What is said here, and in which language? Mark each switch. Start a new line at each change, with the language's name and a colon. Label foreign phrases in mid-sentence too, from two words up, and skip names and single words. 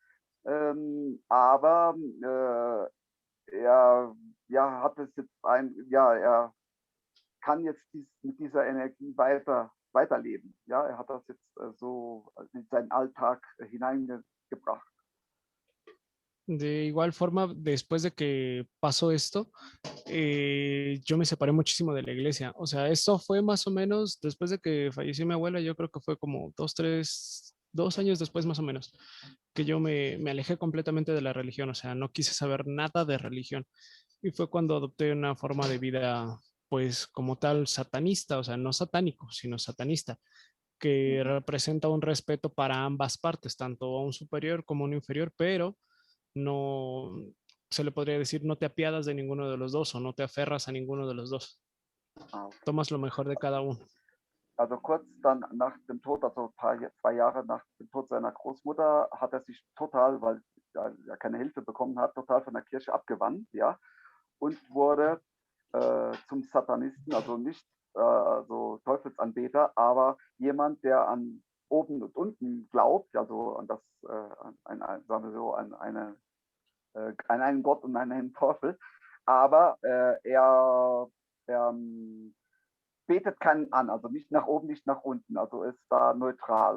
German: Aber er hat es jetzt er kann jetzt mit dieser Energie weiterleben. Ja, er hat das jetzt so in seinen Alltag hineingebracht.
Spanish: De igual forma, después de que pasó esto, yo me separé muchísimo de la iglesia. O sea, esto fue más o menos después de que falleció mi abuela, yo creo que fue como 2 años después más o menos, que yo me alejé completamente de la religión. O sea, no quise saber nada de religión. Y fue cuando adopté una forma de vida, pues como tal, satanista, o sea, no satánico, sino satanista, que Mhm. representa un respeto para ambas partes, tanto a un superior como a un inferior, pero no se le podría decir no te apiadas de ninguno de los dos o no te aferras a ninguno de los dos. Ah, okay. Tomas lo mejor de cada uno.
German: Also kurz dann nach dem Tod, also 2 Jahre nach dem Tod seiner Großmutter, hat er sich total, weil er keine Hilfe bekommen hat, total von der Kirche abgewandt, ja, und wurde zum Satanisten, also nicht so Teufelsanbeter, aber jemand, der an oben und unten glaubt, also an das, sagen wir so, an einen Gott und an einen Teufel, aber er betet keinen an, also nicht nach oben, nicht nach unten, also ist da neutral.